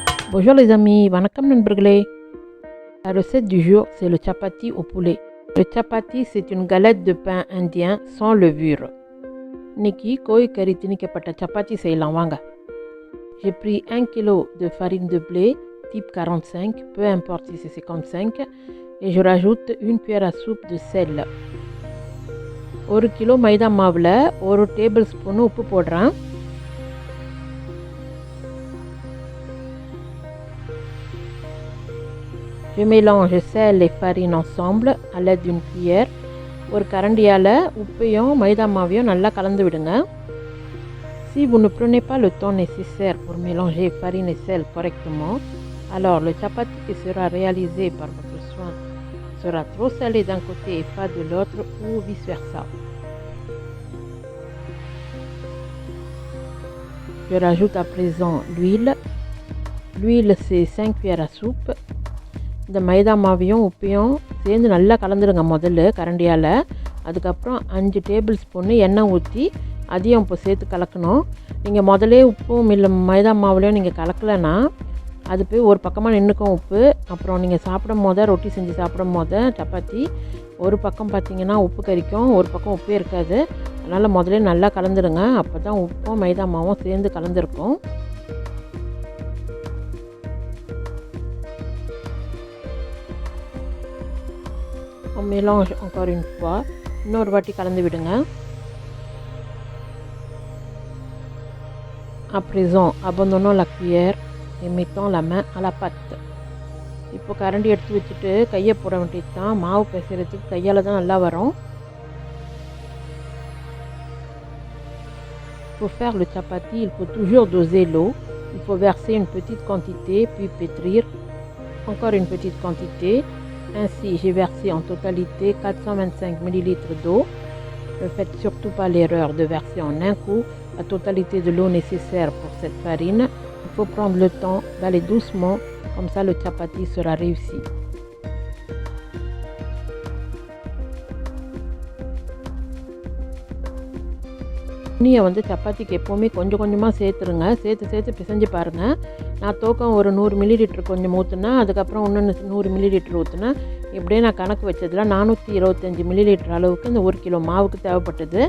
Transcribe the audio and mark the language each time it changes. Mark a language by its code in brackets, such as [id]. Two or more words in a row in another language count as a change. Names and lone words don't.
[fr] Bonjour les amis, [ta] vanakkam நண்பர்களே. [fr] La recette du jour, c'est le chapati au poulet. Le chapati, c'est une galette de pain indien sans levure. [ta] இன்னைக்கு கோழிக்கறி திணிக்கப்பட்ட சப்பாத்தி செய்யலாம் வாங்க. [fr] J'ai pris 1 kg de farine de blé type 45, peu importe si c'est 55, et je rajoute une cuillère à soupe de sel. [ta] 1 kg மைதா மாவில் 1 [en] table spoon [ta] உப்பு போடுறேன். [fr] Je mélange sel et farine ensemble à l'aide d'une cuillère. [ta] ஒரு கரண்டியால் உப்பையும் மைதா மாவையும் நல்லா கலந்து விடுங்க. [fr] Si vous ne prenez pas le temps nécessaire pour mélanger farine et sel correctement, alors le chapati qui sera réalisé par votre soin sera trop salé d'un côté et fade de l'autre ou vice versa. Je rajoute à présent l'huile. L'huile c'est 5 cuillères à soupe. [ta] இந்த மைதா மாவையும் உப்பையும் சேர்ந்து நல்லா கலந்துடுங்க முதல்ல கரண்டியால். அதுக்கப்புறம் 5 [en] tablespoon [ta] எண்ணெய் ஊற்றி அதையும் இப்போ சேர்த்து கலக்கணும். நீங்கள் முதலே உப்பும் இல்லை மைதா மாவுலையும் நீங்கள் கலக்கலைன்னா அது போய் ஒரு பக்கமாக நின்றுக்கும் உப்பு. அப்புறம் நீங்கள் சாப்பிடும் போத ரொட்டி செஞ்சு சாப்பிடும் போத சப்பாத்தி ஒரு பக்கம் பார்த்திங்கன்னா உப்பு கறிக்கும், ஒரு பக்கம் உப்பே இருக்காது. அதனால் முதலே நல்லா கலந்துடுங்க. அப்போ தான் உப்பும் மைதா மாவும் சேர்ந்து கலந்துருக்கும். [fr] On mélange encore une fois. [ta] இன்னொரு வாட்டி கலந்து விடுங்க. [fr] À présent, abandonnons la cuillère et mettons la main à la pâte. [ta] இப்போ கரண்டி எடுத்து வச்சுட்டு கையை போட வேண்டியது தான். மாவு பிசைறதுக்கு கையால் தான் நல்லா வரும். [fr] Pour faire le chapati, il faut toujours doser l'eau. Il faut verser une petite quantité puis pétrir encore une petite quantité. Ainsi, j'ai versé en totalité 425 ml d'eau. Ne faites surtout pas l'erreur de verser en un coup la totalité de l'eau nécessaire pour cette farine. Il faut prendre le temps d'aller doucement, comme ça le chapati sera réussi. [ta] தண்ணியை சப்பாத்திக்கு எப்போவுமே கொஞ்சம் கொஞ்சமாக சேர்த்துருங்க. சேர்த்து பிசைஞ்சு பாருங்கள். நான் தோக்கம் ஒரு 100 மில்லிலிட்டர் கொஞ்சம் ஊற்றுனா, அதுக்கப்புறம் இன்னொன்று 100 மில்லிலிட்டர் ஊற்றுனா, இப்படியே நான் கணக்கு வச்சதில் 425 மில்லிலிட்டர் அளவுக்கு இந்த 1 கிலோ மாவுக்கு தேவைப்பட்டது.